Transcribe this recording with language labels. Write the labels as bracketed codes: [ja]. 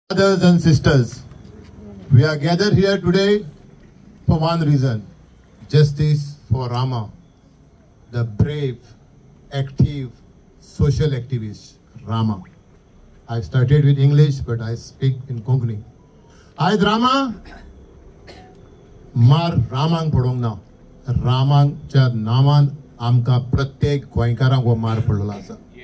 [en] Brothers and sisters, we are gathered here today for one reason: justice for Rama, the brave, active, social activist Rama. I started with English, but I speak in Konkani. [gom] आज Rama मार रामांक पडोंक ना. रामांच्या नावान आमकां प्रत्येक गोंयकारांक हो मार पडलेलो आसा.